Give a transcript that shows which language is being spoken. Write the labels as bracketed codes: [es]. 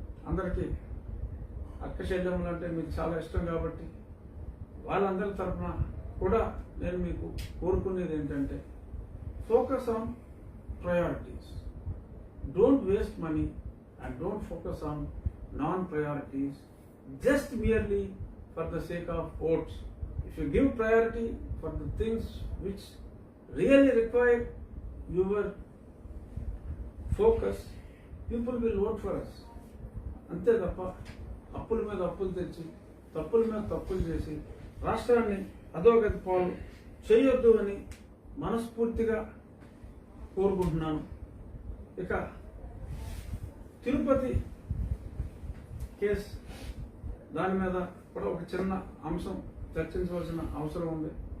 [te] అందరికీ అక్కశల్యములు అంటే మీకు చాలా ఇష్టం కాబట్టి వాళ్ళందరి తరఫున కూడా నేను మీకు కోరుకునేది ఏంటంటే [en] Focus on priorities. Don't waste money and don't focus on non priorities just merely for the sake of votes. If you give priority for the things which really require your focus, people will vote for us. [te] అంతే తప్ప అప్పుల మీద అప్పులు తెచ్చి తప్పుల మీద తప్పులు చేసి రాష్ట్రాన్ని అధోగతి పాలు చేయొద్దు అని మనస్ఫూర్తిగా కోరుకుంటున్నాను. ఇక తిరుపతి కేసు దాని మీద కూడా ఒక చిన్న అంశం చర్చించవలసిన అవసరం ఉంది.